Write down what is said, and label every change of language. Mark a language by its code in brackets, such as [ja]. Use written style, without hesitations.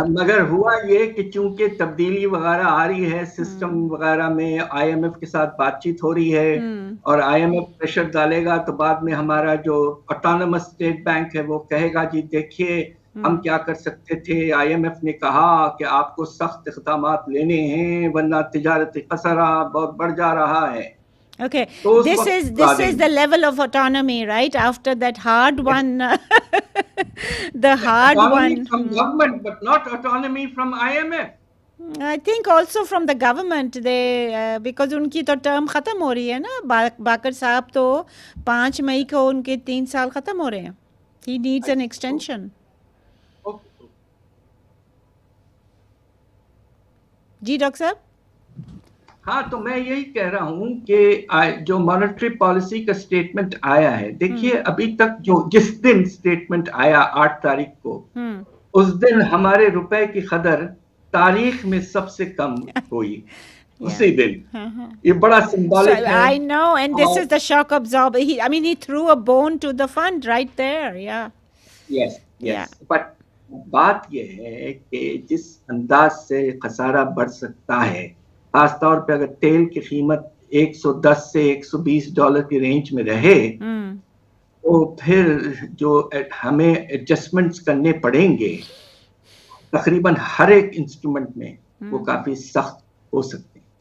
[ur] مگر ہوا یہ کہ چونکہ تبدیلی وغیرہ آ رہی ہے سسٹم وغیرہ میں, آئی ایم ایف کے ساتھ بات چیت ہو رہی ہے, اور آئی ایم ایف پریشر ڈالے گا تو بعد میں ہمارا جو آٹونومس اسٹیٹ بینک ہے وہ کہے گا جی دیکھیے ہم کیا کر سکتے تھے, آئی ایم ایف نے کہا کہ آپ کو سخت اقدامات لینے ہیں ورنہ تجارتی خسارہ بہت بڑھ جا رہا ہے. [en] Okay, this is the level of autonomy, right? After that hard one, the hard autonomy one from government, but not autonomy from IMF. I think also from the government, they because [ur] ان کی تو term ختم ہو رہی ہے نا, باقر صاحب تو 5 مئی کو ان کے 3 سال ختم ہو رہے ہیں. [en] He needs an extension. [ur] جی doctor صاحب. ہاں, تو میں یہی کہہ رہا ہوں کہ جو مانیٹری پالیسی کا سٹیٹمنٹ آیا ہے, دیکھیے ابھی تک جس دن سٹیٹمنٹ آیا 8 تاریخ کو, اس دن ہمارے روپے کی قدر تاریخ میں سب سے کم ہوئی اسی دن. یہ بڑا سمبولک ہے. [en] I know, and this is the shock absorber. He threw a bone to the fund right there. Yes. But [ur] بات یہ ہے کہ جس انداز سے خسارہ بڑھ سکتا ہے, خاص طور پہ اگر تیل کی قیمت $110 سے $120 کی رینج میں رہے, تو پھر جو ہمیں ایڈجسٹمنٹس کرنے پڑیں گے تقریباً ہر ایک انسٹرومنٹ میں وہ کافی سخت ہو سکتے ہیں.